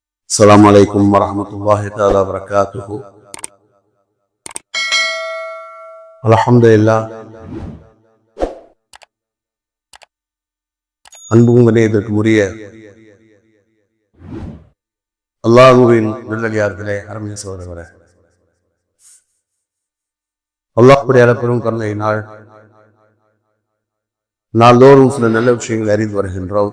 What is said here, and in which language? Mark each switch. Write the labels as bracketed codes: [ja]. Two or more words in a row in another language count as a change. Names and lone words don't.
[ar] السلام عليكم ورحمة الله تعالى وبركاته. الحمد لله. [ta] அன்பும் கணியத்திற்கு உரிய அல்லாஹ்வின் நல்லடியார்களே, அருமை சகோதரர்களே, அல்லாஹ்வுடைய பெரும் கருணையினால் நாள்தோறும் சில நல்ல விஷயங்களை அறிந்து வருகின்றோம்.